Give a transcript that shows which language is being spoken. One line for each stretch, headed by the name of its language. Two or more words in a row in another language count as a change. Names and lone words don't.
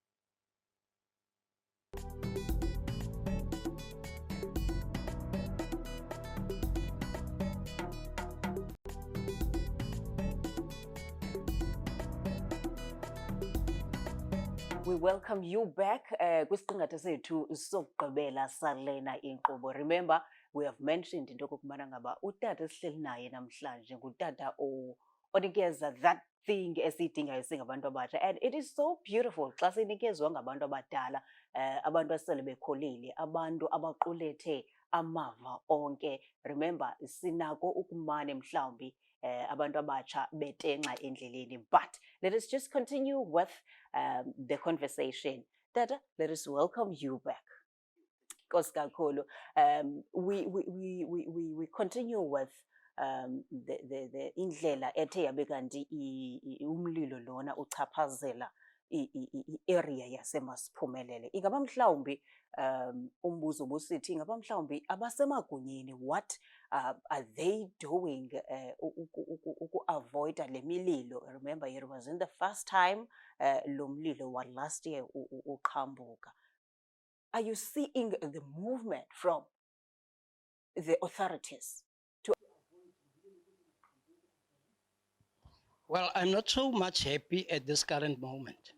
English: We welcome you back. Remember, we have mentioned into
Xhosa: okubana ngaba utata esihleli naye namhlanje ngutata onikeza
English: that thing
Xhosa: esiyidingayo singabantu abatsha,
English: and it is so beautiful
Xhosa: xa sinikezwa ngabantu abadala, abantu asele bekholile, abantu abaqulethe amava onke. Remember, sinako ukumane mhlawumbi abantu abatsha betenxa endleleni.
English: But let us just continue with the conversation. Tata, let us welcome you back. We continue with the
Xhosa: indlela ethe yabe kanti umlilo lona uchaphazela i-area yaseMasiphumelele. Ingaba mhlawumbi umbuzo busithi ingaba mhlawumbi abasemagunyeni,
English: what are they doing
Xhosa: uku-avoida le mililo?
English: Remember, it wasn't the first time
Xhosa: lo mlilo wa
English: last year uqhambuka. Are you seeing the movement from the authorities? Well, I'm not so much happy at this current moment.